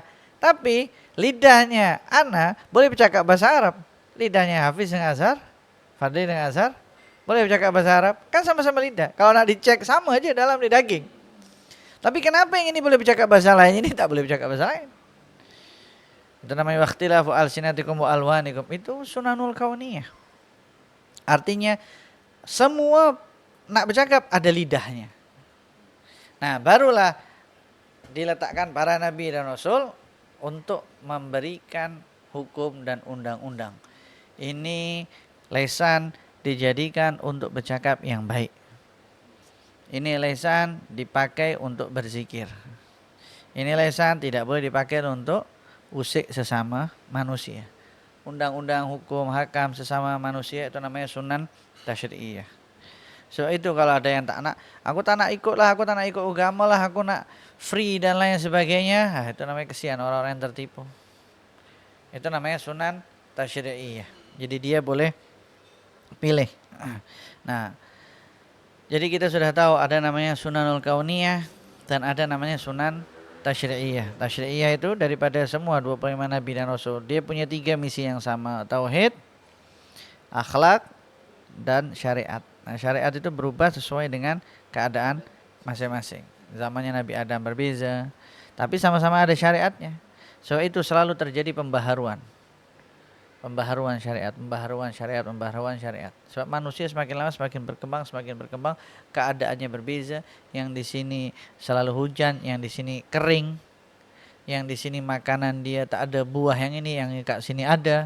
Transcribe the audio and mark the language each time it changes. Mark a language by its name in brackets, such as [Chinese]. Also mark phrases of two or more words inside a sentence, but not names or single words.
[Malay] Tapi lidahnya Ana boleh bercakap bahasa Arab. Lidahnya Hafiz dengan Azhar, Fadli dengan Azhar boleh bercakap bahasa Arab. Kan sama-sama lidah. Kalau nak dicek sama aja dalam di daging. Tapi kenapa yang ini boleh bercakap bahasa lain, ini tak boleh bercakap bahasa lain? Itu namanya [Arabic] واختلاف ألسنتكم وألوانكم. [Malay] Itu [Arabic] سنن الكونية. [Malay] Artinya semua nak bercakap ada lidahnya. Nah, barulah diletakkan para nabi dan rasul untuk memberikan hukum dan undang-undang. Ini lisan dijadikan untuk bercakap yang baik. Ini lisan dipakai untuk berzikir. Ini lisan tidak boleh dipakai untuk usik sesama manusia. Undang-undang hukum hakam sesama manusia itu namanya [Arabic] سنن تشريعية. [Malay] So itu kalau ada yang tak nak, aku tak nak ikut lah, aku tak nak ikut agama lah, aku nak free dan lain sebagainya. Nah, itu namanya kesian orang-orang yang tertipu. Itu namanya [Arabic] سنن تشريعية. [Malay] Jadi dia boleh pilih. Nah, jadi kita sudah tahu ada namanya [Arabic] سنن الكونية [Malay] dan ada namanya [Arabic] سنن تشريعية. [Malay] Tasyri'iyah itu daripada semua 25 nabi dan rasul. Dia punya 3 misi yang sama, tauhid, akhlak, dan syariat. Nah, syariat itu berubah sesuai dengan keadaan masing-masing. Zamannya Nabi Adam berbeza, tapi sama-sama ada syariatnya. So itu selalu terjadi pembaharuan. Pembaharuan syariat, pembaharuan syariat, pembaharuan syariat. Sebab manusia semakin lama semakin berkembang, keadaannya berbeza. Yang di sini selalu hujan, yang di sini kering, yang di sini makanan dia tak ada buah yang ini, yang kat sini ada.